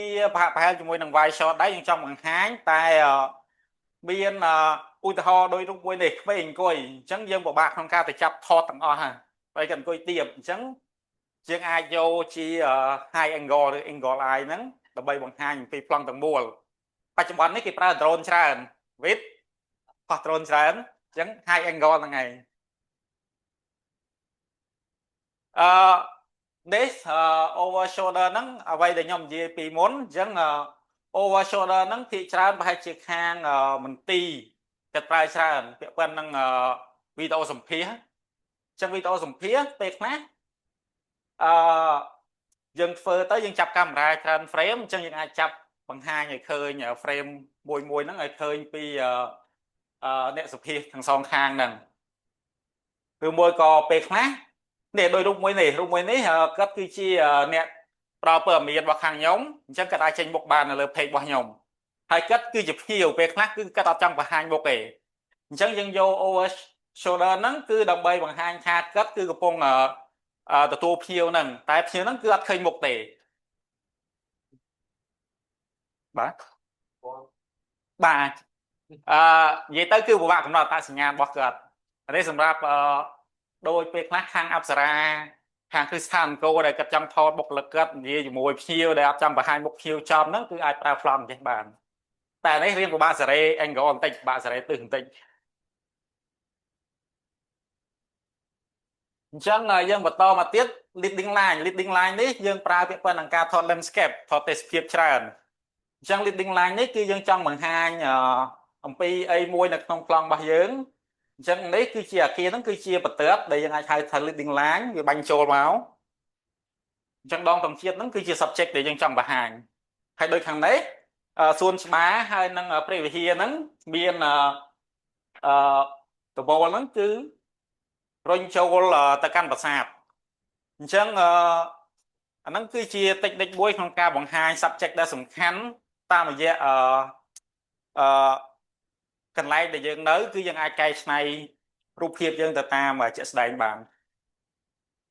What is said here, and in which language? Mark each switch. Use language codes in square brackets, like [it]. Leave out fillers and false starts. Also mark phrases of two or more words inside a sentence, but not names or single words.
[km] ប្រហាក់ប្រហែលជាមួយនឹង [en] wide shot [km] ដែរយើងចង់បង្ហាញតែមានឧទាហរណ៍ដោយរូបមួយនេះក្មេងអង្គុយអញ្ចឹងយើងពិបាកក្នុងការទៅចាប់ថតទាំងអស់ហ្នឹងហើយគាត់អង្គុយទៀបអញ្ចឹងយើងអាចយកជា [en] high angle [km] ឬ [en] angle eye [km] ហ្នឹងដើម្បីបង្ហាញអំពីប្លង់ទាំងមូលបច្ចុប្បន្ននេះគេប្រើ drone ច្រើនវិតផុស drone ច្រើនអញ្ចឹង [en] high angle [km] ហ្នឹងឯង នេះ [en] over shoulder [km] ហ្នឹងអ្វីដែលខ្ញុំនិយាយពីមុនអញ្ចឹង [en] over shoulder [km] ហ្នឹងភាគច្រើនប្រហែលជាខាងមន្ទីរគេប្រើច្រើនពាក់ព័ន្ធនឹងវីដេអូសម្ភាសន៍អញ្ចឹងវីដេអូសម្ភាសន៍ពេលខ្លះ យើងធ្វើទៅយើងចាប់កាមេរ៉ាច្រើន frame អញ្ចឹងយើងអាចចាប់បង្ហាញឲ្យឃើញ frame មួយហ្នឹងឲ្យឃើញ ពីអ្នកសម្ភាសន៍ទាំងសងខាងហ្នឹងឬមួយក៏ពេលខ្លះនេះដោយរូបមួយនេះគាត់គឺជាអ្នកប្រើព័ត៌មានរបស់ខាងខ្ញុំអញ្ចឹងគាត់អាចចេញមុខបាននៅលើ page របស់ខ្ញុំហើយគាត់គឺជាភ្ញៀវពេលខ្លះគឺគាត់អត់ចង់បង្ហាញមុខទេអញ្ចឹងយើងយក [en] over shoulder [km] ហ្នឹងគឺដើម្បីបង្ហាញថាគាត់គឺកំពុងទទួលភ្ញៀវហ្នឹងតែភ្ញៀវហ្នឹងគឺអត់ឃើញមុខទេ បាទនិយាយទៅគឺពិបាកកំណត់អត្តសញ្ញាណរបស់គាត់នេះសម្រាប់ដោយពេលខ្លះខាងអប្សរាខាងគ្រឹះស្ថានអង្គរដែលគាត់ចង់ថតបុគ្គលិកគាត់និយាយជាមួយភ្ញៀវដែលអត់ចង់បង្ហាញមុខភ្ញៀវចំហ្នឹងគឺអាចប្រើប្លង់ចេះបានតែនេះរៀងពិបាកសេរី angle បន្តិចពិបាកសេរីទិសបន្តិច អញ្ចឹងយើងបន្តមកទៀត [en] leading line [km] នេះយើងប្រើពាក្យប៉ុណ្ណឹងការថត landscape ថតទេសភាពច្រើនអញ្ចឹង [en] leading line [km] នេះគឺយើងចង់បង្ហាញអំពីអីមួយនៅក្នុងប្លង់របស់យើងអញ្ចឹងនេះគឺជាអាគារហ្នឹងគឺជាបន្ទាត់ដែលយើងអាចហៅថា [en] leading line [km] វាបាញ់ចូលមកអញ្ចឹងដងទង់ជាតិហ្នឹងគឺជា subject ដែលយើងចង់បង្ហាញហើយដូចខាងនេះសួនច្បារហើយនឹងព្រះវិហារហ្នឹងមាន តវល់ហ្នឹងគឺរុញចូលទៅកាន់ប្រាសាទអញ្ចឹងអាហ្នឹងគឺជា technique មួយក្នុងការបង្ហាញ subject ដែលសំខាន់តាមរយៈកន្លែងដែលយើងនៅគឺយើងអាចកែច្នៃរូបភាពយើងទៅតាមជាក់ស្ដែងបាន